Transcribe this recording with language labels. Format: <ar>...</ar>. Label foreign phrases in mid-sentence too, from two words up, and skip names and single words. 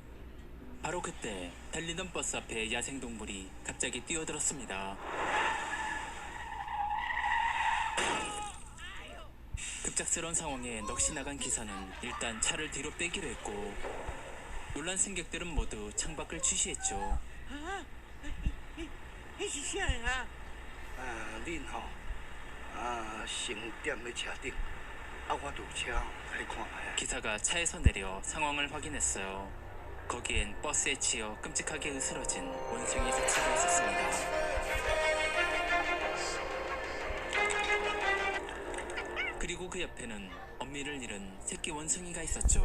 <ko>바로 그때 달리던 버스 앞에 야생동물이 갑자기 뛰어들었습니다. 급작스러운 상황에 넋이 나간 기사는 일단 차를 뒤로 빼기로 했고, 놀란 승객들은 모두 창밖을 취시했죠.</ko> <nan>啥？恁吼，先踮咧车顶，我就有车来看卖。</nan> <ko>기사가 차에서 내려 상황을 확인했어요. 거기엔 버스에 치여 끔찍하게 으스러진 원숭이 사체가 있었습니다. 그리고 그 옆에는 엄미를 잃은 새끼 원숭이가 있었죠.</ko>